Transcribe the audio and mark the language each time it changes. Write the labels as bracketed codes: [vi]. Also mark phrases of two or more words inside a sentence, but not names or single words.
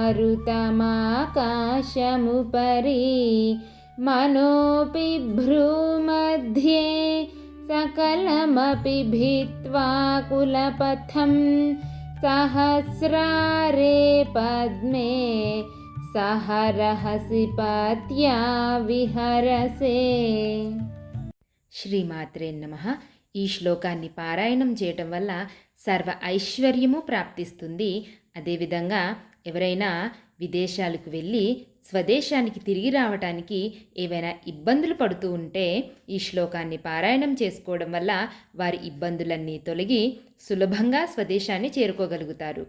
[sa] मरुतमाकाशमुपरि मनोऽपि भ्रूमध्ये सकलमपि भित्त्वा कुलपथं सहस्रारे पद्मे सहरहसि पत्या విహరసే. श्रीमात्रे नमः. [te] ఈ శ్లోకాన్ని పారాయణం చేయటం వల్ల సర్వ ఐశ్వర్యము ప్రాప్తిస్తుంది. అదేవిధంగా ఎవరైనా విదేశాలకు వెళ్ళి స్వదేశానికి తిరిగి రావటానికి ఏవైనా ఇబ్బందులు పడుతూ ఉంటే ఈ శ్లోకాన్ని పారాయణం చేసుకోవడం వల్ల వారి ఇబ్బందులన్నీ తొలగి సులభంగా స్వదేశాన్ని చేరుకోగలుగుతారు.